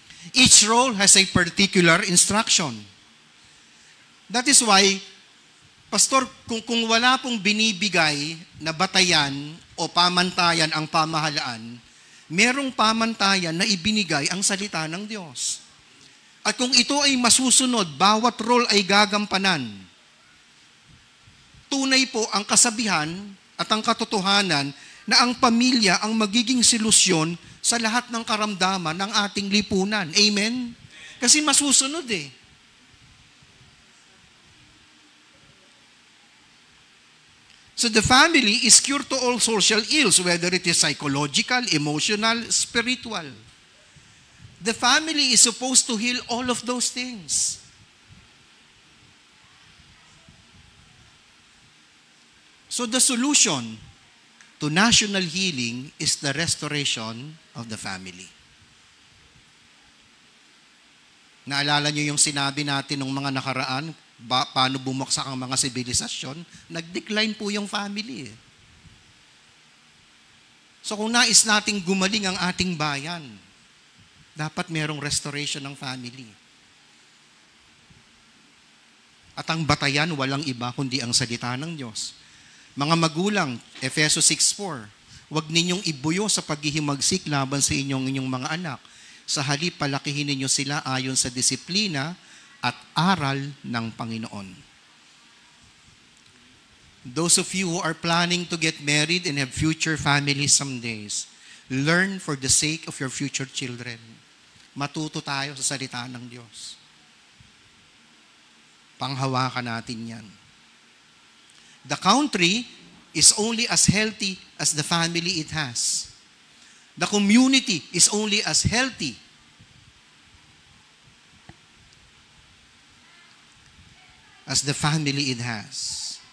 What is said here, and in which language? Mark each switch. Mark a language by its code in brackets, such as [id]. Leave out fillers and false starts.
[en] Each role has a particular instruction. That is why, [tl] Pastor, kung wala pong binibigay na batayan o pamantayan ang pamahalaan, merong pamantayan na ibinigay ang salita ng Diyos. At kung ito ay masusunod, bawat role ay gagampanan. Tunay po ang kasabihan at ang katotohanan na ang pamilya ang magiging solusyon sa lahat ng karamdaman ng ating lipunan. Amen? Kasi masusunod [en] So the family is cure to all social ills, whether it is psychological, emotional, spiritual. The family is supposed to heal all of those things. So the solution to national healing is the restoration of the family. [tl] Naalala niyo yung sinabi natin ng mga nakaraan, paano bumagsak ang mga sibilisasyon? Nag-decline po yung family. So kung nais nating gumaling ang ating bayan, dapat merong restoration ng family. At ang batayan, walang iba kundi ang salita ng Diyos. Mga magulang, Efeso 6:4, huwag ninyong ibuyo sa paghihimagsik laban sa inyong mga anak. Sa halip, palakihin ninyo sila ayon sa disiplina at aral ng Panginoon. [en] Those of you who are planning to get married and have future families someday, learn for the sake of your future children. [tl] Matuto tayo sa salita ng Diyos. Panghawakan natin yan. [en] The country is only as healthy as the family it has. The community is only as healthy as the family it has.